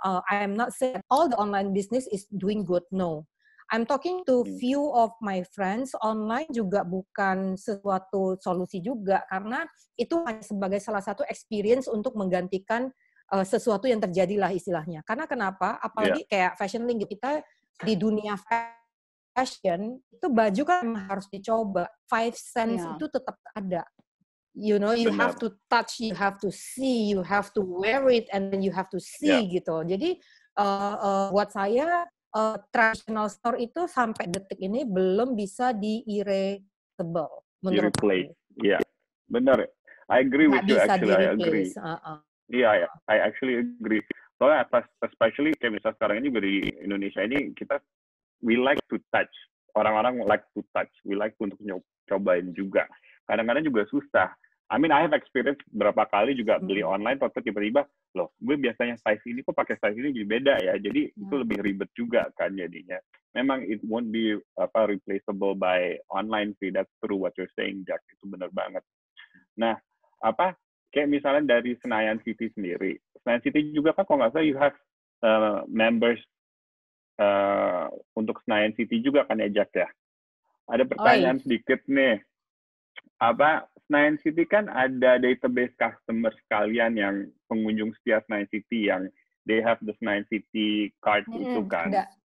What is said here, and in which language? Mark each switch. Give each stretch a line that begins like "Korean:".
English: I am not saying all the online business is doing good. No. I'm talking to few of my friends,
Indonesian: online juga bukan sesuatu solusi juga, karena itu hanya sebagai salah satu experience untuk menggantikan sesuatu yang terjadi lah istilahnya. Karena kenapa? Apalagi kayak Fashion Link, kita di dunia fashion, itu baju kan harus dicoba. 5 cents itu tetap ada.
English: You know, you have to touch, you have to see, you have to wear it, and then you have to see
Indonesian: gitu. Jadi buat saya traditional store itu sampai detik ini belum bisa di-erasable menurut aku. Iya, benar.
English: I agree with you actually. I agree.
Indonesian: Iya,
English: I actually agree.
Indonesian: Soalnya especially kayak misalnya sekarang ini juga di Indonesia ini
English: we like to touch.
Indonesian: Orang-orang
English: like to touch. We like
Indonesian: untuk cobain juga. Kadang-kadang juga susah.
English: I mean, I have experience
Indonesian: berapa kali juga beli online, tapi tiba-tiba, loh, gue biasanya size ini kok pakai size ini jadi beda ya. Jadi itu lebih ribet juga kan jadinya. Memang
English: it won't be replaceable by online
Indonesian: sih.
English: That's true what you're saying, Jack.
Indonesian: Itu benar banget. Nah, kayak misalnya dari Senayan City sendiri. Senayan City juga kan kalau nggak salah
English: you have members
Indonesian: untuk Senayan City juga kan ya, Jack ya? Ada pertanyaan sedikit nih. Senayan City kan ada database customer sekalian yang pengunjung setia Senayan City yang
English: they have the Senayan City card
Indonesian: itu kan. Ada.